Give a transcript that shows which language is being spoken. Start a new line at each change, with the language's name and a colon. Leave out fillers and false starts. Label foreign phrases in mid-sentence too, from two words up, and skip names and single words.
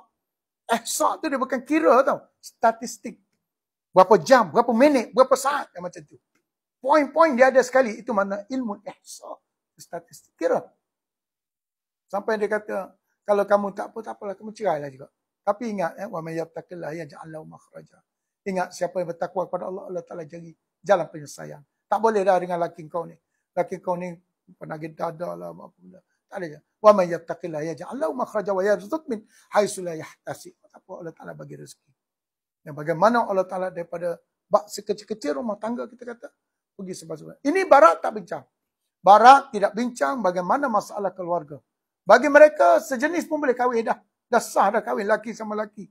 Malay: Ihsa tu dia bukan kira tau. Statistik. Berapa jam, berapa minit, berapa saat. Macam tu. Poin-poin dia ada sekali. Itu mana ilmu ihsa. Statistik. Kira. Sampai dia kata, kalau kamu tak apalah, kamu cerailah juga. Tapi ingat,
Arabic: ومن يتق الله يجعل له مخرجا.
Malay: Ingat, siapa yang bertakwa kepada Allah, Allah Ta'ala jadi jalan penyelesaian. Tak boleh dah dengan laki kau ni. Laki kau ni penagih dada lah, apa benda. Tak ada je.
Arabic: ومن يتق الله يجعل له مخرجا ويرزقه من حيث لا يحتسب.
Malay: Apa Allah Ta'ala bagi rezeki. Dan bagaimana Allah Ta'ala daripada bak sekecil-kecil rumah tangga kita kata pergi sebab-sebab. Ini barat tak bincang. Barat tidak bincang bagaimana masalah keluarga. Bagi mereka sejenis pun boleh kahwin dah. Dah sah dah kahwin laki sama laki.